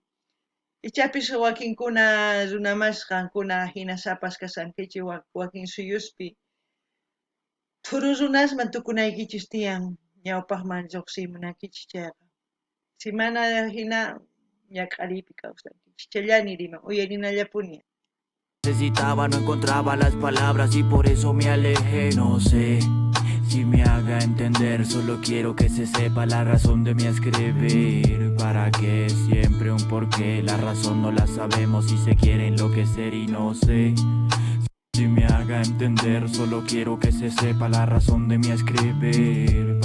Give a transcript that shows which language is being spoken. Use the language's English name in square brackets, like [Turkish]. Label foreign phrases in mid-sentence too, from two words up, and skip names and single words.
[Quechua] Ichapis wakinkuna runamasqankuna hina sapas kasankichik wakin suyuspi thuru runasman tukunaykichis tiyan ñawpaqman lluqsimunankichis chayqa. Si mana hina ñaqaripi kawsankichis chayllani riman uyarinallapuni. [Spanish] Necesitaba, no encontraba las palabras y por eso me alejé. No sé si me haga entender, solo quiero que se sepa la razón de mi escribir. ¿Para qué? Siempre un porqué, la razón no la sabemos y se quiere enloquecer y no sé si me haga entender, solo quiero que se sepa la razón de mi escribir.